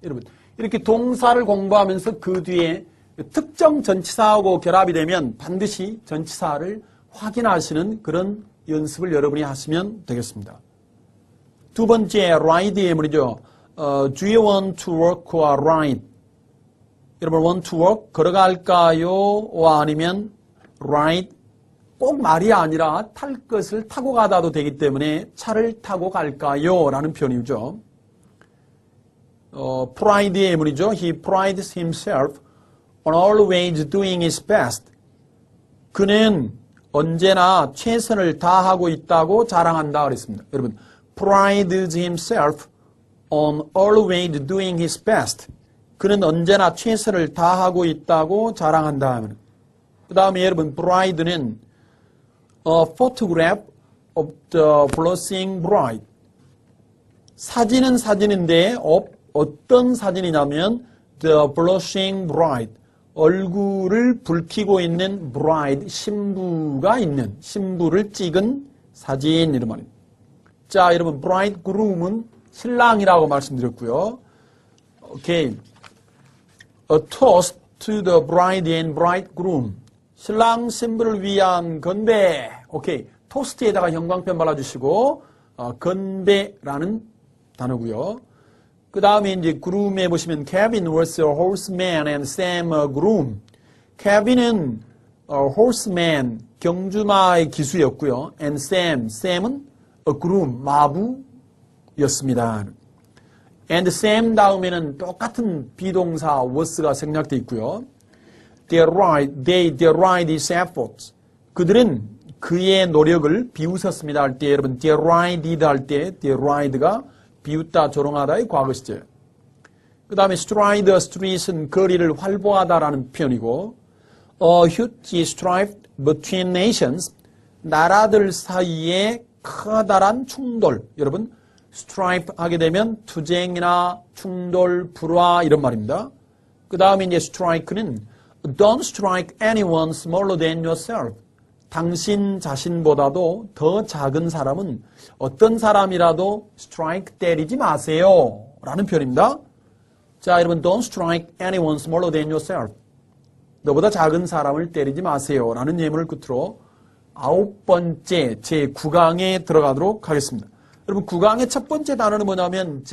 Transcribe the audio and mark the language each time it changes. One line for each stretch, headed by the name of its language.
Korean: 여러분, 이렇게 동사를 공부하면서 그 뒤에 특정 전치사하고 결합이 되면 반드시 전치사를 확인하시는 그런 연습을 여러분이 하시면 되겠습니다. 두 번째, ride 예문이죠.
English: Do you want to walk or ride?
Korean: 여러분,
English: want to walk?
Korean: 걸어갈까요? 아니면 ride? 꼭 말이 아니라 탈 것을 타고 가다도 되기 때문에 차를 타고 갈까요? 라는 표현이죠. pride 예문이죠.
English: He prides himself on always doing his best.
Korean: 그는 언제나 최선을 다하고 있다고 자랑한다 그랬습니다. 여러분,
English: prides himself on always doing his best.
Korean: 그는 언제나 최선을 다하고 있다고 자랑한다. 그 다음에 여러분,
English: bride는 a photograph of the blushing bride.
Korean: 사진은 사진인데 어떤 사진이냐면
English: the blushing bride.
Korean: 얼굴을 붉히고 있는 bride, 신부가 있는, 신부를 찍은 사진 이런 말입니다. 자, 여러분, bridegroom은 신랑이라고 말씀드렸고요.
English: 오케이. A toast to the bride and bridegroom.
Korean: 신랑 신부를 위한 건배. 오케이. 토스트에다가 형광펜 발라주시고 건배라는 단어고요. 그 다음에 이제 groom에 보시면
English: Kevin was a horseman and Sam a groom.
Korean: Kevin은 horseman, 경주마의 기수였고요. And Sam은 a groom, 마부였습니다. And Sam 다음에는 똑같은 비동사 was가 생략되어 있고요.
English: They deride his efforts.
Korean: 그들은 그의 노력을 비웃었습니다 할 때 여러분 derided 할 때 deride가 비웃다, 조롱하다의 과거 시제. 그 다음에 stride the street은 거리를 활보하다라는 표현이고
English: a huge strife between nations,
Korean: 나라들 사이에 커다란 충돌. 여러분, strife 하게 되면 투쟁이나 충돌, 불화 이런 말입니다. 그 다음에 이제 strike는
English: don't strike anyone smaller than yourself.
Korean: 당신 자신보다도 더 작은 사람은 어떤 사람이라도 strike 때리지 마세요. 라는 표현입니다. 자, 여러분,
English: don't strike anyone smaller than yourself.
Korean: 너보다 작은 사람을 때리지 마세요. 라는 예문을 끝으로 9번째 제9강에 들어가도록 하겠습니다. 여러분, 9강의 첫 번째 단어는 뭐냐면